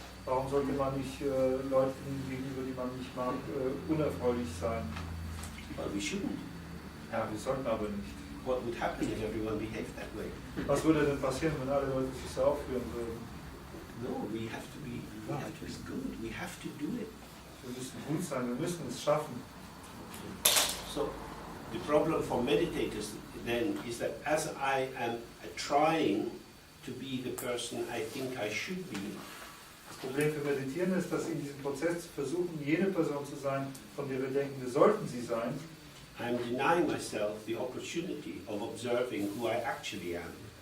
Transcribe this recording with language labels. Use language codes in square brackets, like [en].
[de] Warum sollte man nicht Leuten gegenüber, die man nicht mag, unerfreulich sein? [en] Well, we shouldn't. [de] Ja, wir sollten aber nicht. [en] What would happen if everyone behaved that way? [de] Was würde denn passieren, wenn alle Leute sich so aufführen würden? [en] No, we have to be good. We have to do it. [de] Wir müssen gut sein, wir müssen es schaffen. [en] So, the problem for meditators then is that as I am trying to be the person I think I should be, [de] Das Problem für Meditieren ist, dass in diesem Prozess versuchen, jene Person zu sein, von der wir denken, wir sollten sie sein. [en] I'm denying myself the opportunity of observing who I actually am.